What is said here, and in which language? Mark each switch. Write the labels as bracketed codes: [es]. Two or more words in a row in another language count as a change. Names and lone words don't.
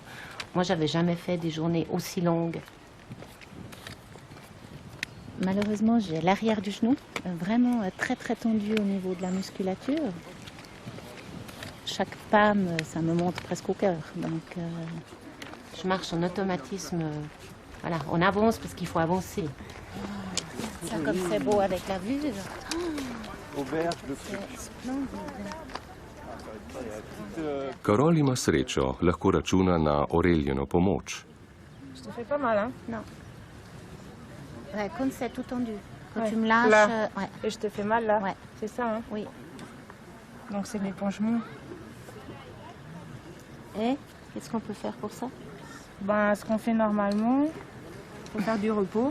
[fr] Moi, j'avais jamais fait des journées aussi longues. Malheureusement, j'ai l'arrière du genou vraiment très très tendu au niveau de la musculature. Chaque pas, ça me monte presque au cœur. Donc, je marche en automatisme. Voilà, on avance parce qu'il faut avancer. Ça, comme c'est beau avec la vue. Auberge de [sl] Karol ima srečo, lahko računa na Aureljino pomoč. [fr] Je te fais pas mal, hein? Non. Ouais, quand c'est tout tendu. Quand Ouais. tu me lâches, Là. ouais. Et je te fais mal là. Ouais. C'est ça, hein? Oui. Donc c'est l'épanchement. Et qu'est-ce qu'on peut faire pour ça? Ben, ce qu'on fait normalement, il faut faire du repos.